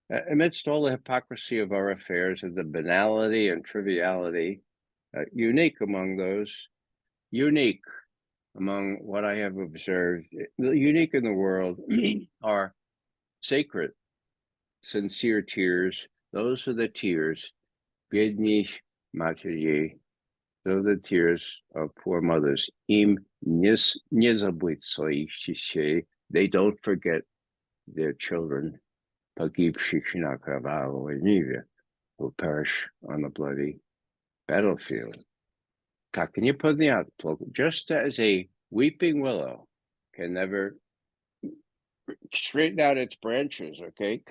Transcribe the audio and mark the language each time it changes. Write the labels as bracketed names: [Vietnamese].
[English] Amidst all the hypocrisy of our affairs and the banality and triviality, unique among what I have observed, unique in the world, are sacred, sincere tears. Those are the tears, [Russian] бедных матерей, [English] those are the tears of poor mothers. [Russian] Им не забыть своих детей. [English] They don't forget their children, [Russian] погибших на кровавой ниве, [English] who perish on the bloody battlefield. [Russian] Как не понять, [English] just as a weeping willow can never straighten out its branches, okay?